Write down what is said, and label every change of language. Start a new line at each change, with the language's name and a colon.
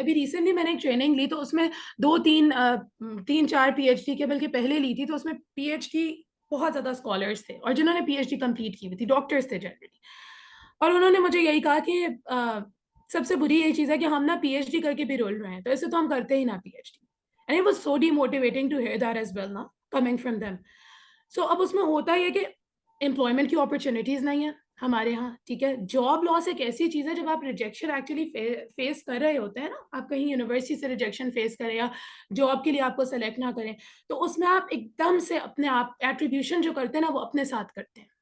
Urdu: ابھی ریسنٹلی میں نے ایک ٹریننگ لی تو اس میں 2-3 PhD کے بلکہ پہلے لی تھی, تو اس میں PhD بہت زیادہ اسکالرس تھے, اور جنہوں نے PhD کمپلیٹ کی ہوئی تھی ڈاکٹرس تھے جنرلی, اور انہوں نے مجھے یہی کہا کہ سب سے بری یہی چیز ہے کہ ہم نا PhD کر کے بھی رول رہے ہیں, تو اسے تو ہم کرتے ہی نا PhD.
English: And it was so demotivating to hear that as well, نا, coming from them.
Urdu: So اب اس میں ہوتا یہ کہ امپلائمنٹ کی اپرچونیٹیز نہیں ہیں ہمارے یہاں. ٹھیک ہے, جاب لاس ایک ایسی چیز ہے جب آپ ریجیکشن ایکچولی فیس کر رہے ہوتے ہیں نا, آپ کہیں یونیورسٹی سے ریجیکشن فیس کریں یا جاب کے لیے آپ کو سلیکٹ نہ کریں, تو اس میں آپ ایک دم سے اپنے آپ ایٹریبیوشن جو کرتے ہیں نا وہ اپنے ساتھ کرتے ہیں.